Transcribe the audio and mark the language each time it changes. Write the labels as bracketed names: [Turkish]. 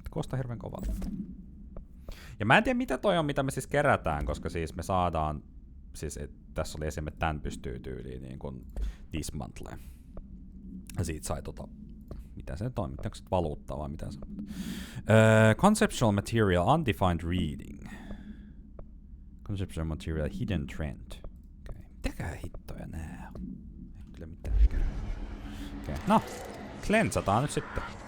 [Finnish] Koostaa hirveän kovalta. Ja mä en tiedä mitä toi on, mitä me siis kerätään, koska siis me saadaan... Siis tässä oli esimerkiksi, että tän pystyy tyyliin niin kuin dismantle. Ja siitä sai mitä se nyt on? Onko se valuuttaa vai mitä se on? [English] Conceptual material, undefined reading. Conceptual material, hidden trend. Okay. [Finnish] Mitäköhän hittoja nää on? Ei kyllä mitäänkään. Okay. No, cleansataan nyt sitten.